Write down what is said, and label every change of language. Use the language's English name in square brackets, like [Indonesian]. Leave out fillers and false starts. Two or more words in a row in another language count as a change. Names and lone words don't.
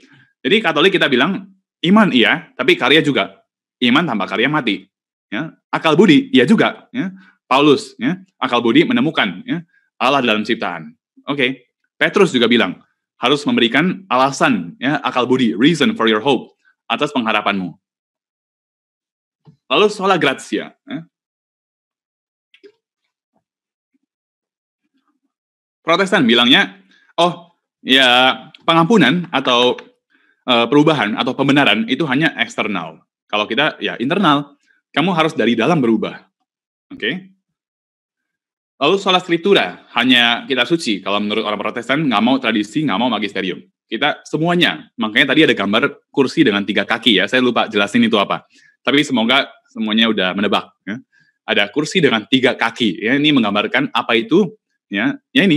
[Indonesian] Jadi Katolik kita bilang iman iya, tapi karya juga. Iman tanpa karya mati. Ya, akal budi iya juga. Ya. Paulus, ya, akal budi menemukan ya, Allah dalam ciptaan. Oke. Petrus juga bilang harus memberikan alasan, ya, akal budi, [English] reason for your hope [Indonesian] atas pengharapanmu. Lalu [Latin] sola gratia. [Indonesian] Ya. Protestan bilangnya, oh ya pengampunan atau perubahan atau pembenaran itu hanya eksternal. Kalau kita ya internal, kamu harus dari dalam berubah. Oke? Lalu [Latin] sola scriptura, [Indonesian] hanya kitab suci. Kalau menurut orang Protestan, nggak mau tradisi, nggak mau magisterium. Kita semuanya. Makanya tadi ada gambar kursi dengan 3 kaki ya. Saya lupa jelasin itu apa. Tapi semoga semuanya udah menebak. Ya. Ada kursi dengan 3 kaki. Ya, ini menggambarkan apa itu. Ya ini.